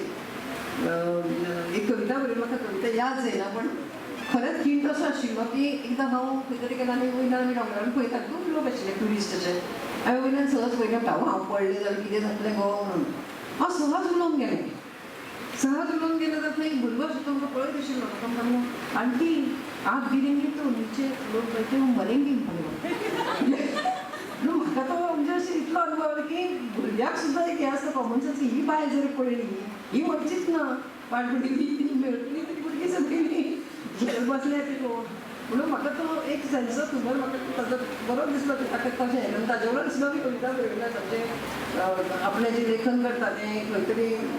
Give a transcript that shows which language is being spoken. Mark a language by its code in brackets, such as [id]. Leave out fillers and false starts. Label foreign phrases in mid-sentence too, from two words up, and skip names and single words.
[kok] एक कविता बरयली म्हाका कविता याद जायना पण खरेंच खीण तसो आशिल्लो की एकदां हांव खंय तरी गेलां आनी वयल्यान आमी डोंगरार पळयता खूब लोक आशिल्ले ट्युरिस्ट अशे हांवें वयल्यान सहज पळयलें हांव पडलें जाल्यार कितें जातलें गो म्हणून हांव सहज उलोवंक गेलें. सहज उलोवंक गेलें जाल्यार थंय एक भुरगो आशिल्लो म्हाका पळयत आशिल्लो म्हाका म्हणलो [hi] आंटी आप गिरेंगे तो नीचे लोक बैठे हम मरेंगे [kok] म्हाका तो म्हणजे अशें इतलो अनुभव की भुरग्याक सुद्दां एक हें आसता [en] common sense [kok] ही बायल जर पळयली ही वचचीच ना पाडपडी मेळटली तरी भुरगीं सगळीं घेवन बसले ते लोक म्हणून म्हाका तो एक [en] sense of humour [kok] म्हाका ताजो बरो दिसलो की ताका कशें आनी ताजे वयल्यान सुद्दां मी कविता बरयल्या ताचें आपलें जें लेखन करता तें खंय तरी